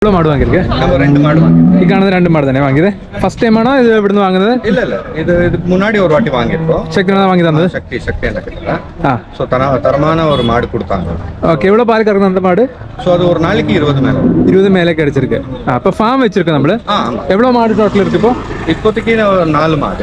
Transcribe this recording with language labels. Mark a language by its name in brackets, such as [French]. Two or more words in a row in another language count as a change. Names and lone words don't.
[Malayalam] മാട് വാങ്ങിയിരിക്കേ? ഈ കാണുന്ന 2 മാട് തന്നെ വാങ്ങിയത് [English] first time [Malayalam] ആണോ ഇത് ഇവിടുന്ന് വാങ്ങുന്നത്? [Tamil] இது முன்னாடி ஒரு வாட்டி வாங்கியிருக்கோம். ശക്തി வாங்கி தந்தது? சக்தி அந்த கிட்ட ஸோ தரமான ஒரு மாடு கொடுத்தாங்க. ஓகே, எவ்வளோ பால் கறக்குது அந்த மாடு? ஸோ அது ஒரு நாளைக்கு 20 மேலே கிடைச்சிருக்கு. அப்போ ஃபார்ம் வச்சிருக்கோம் நம்மள. எவ்வளோ மாடு டோட்டல் இருக்கு இப்போ? இப்போதைக்கு 4 மாடு.